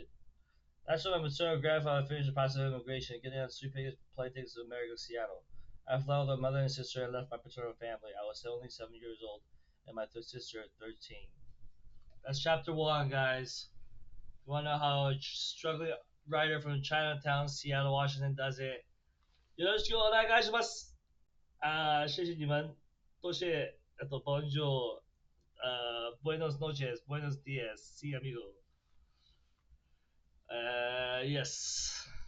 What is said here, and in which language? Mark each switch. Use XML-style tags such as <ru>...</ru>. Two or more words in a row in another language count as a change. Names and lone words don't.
<en>That's when my maternal grandfather finished the process of immigration, getting on street plane tickets to America, Seattle. I fled with my mother and sister and left my paternal family. I was only 7 years old, and my third sister at 13. That's chapter one, guys. If you want to know how a struggling writer from Chinatown, Seattle, Washington does it,</en> <ja>よろしくお願いします。</ja> <zh>谢谢你们，多谢，</zh> <es>bonjour, buenos noches, buenos dias, sí amigo. Yes.</es>